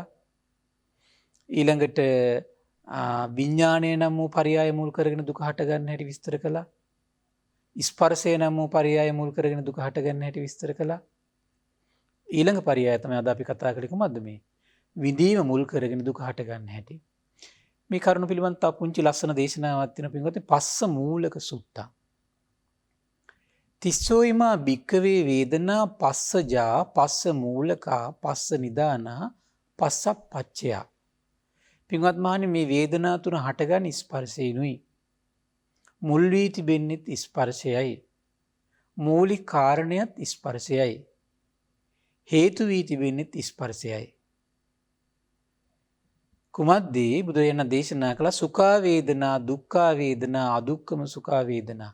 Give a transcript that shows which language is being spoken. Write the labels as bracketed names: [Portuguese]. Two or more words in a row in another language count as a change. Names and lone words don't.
[Sinhala] ඊළඟට විඥාණය නම් වූ පරියාය මුල් කරගෙන දුක හට ගන්න හැටි විස්තර කළා. ස්පර්ශය නම් වූ පරියාය මුල් කරගෙන දුක හට ගන්න හැටි විස්තර කළා. ඊළඟ පරියාය තමයි අද අපි කතා කරේ කොහොමද මේ විඳීම මුල් කරගෙන දුක හට ගන්න හැටි. මේ කරුණ පිළිබඳ තව පුංචි ලස්සන දේශනාවක් තියෙනවා පින්වත්නි. [Pali] පස්ස මූලක සුත්තා. තිස්සෝයිමා භික්කවේ වේදනා පස්සජා පස්ස මූලකා පස්ස නිදානා පස්සප්පච්චයා. [Sinhala] පින්වත් මහණනි මේ වේදනා තුන හටගන්නේ ස්පර්ශයෙන්ුයි. මුල් වී තිබෙන්නේත් ස්පර්ශයයි. මූලික කාරණයත් ස්පර්ශයයි. හේතු වී තිබෙන්නේත් ස්පර්ශයයි. කුමද්දී බුදුරජාණන් දේශනා කළ [Pali] සුඛා වේදනා, දුක්ඛා වේදනා, අදුක්ඛම සුඛා වේදනා.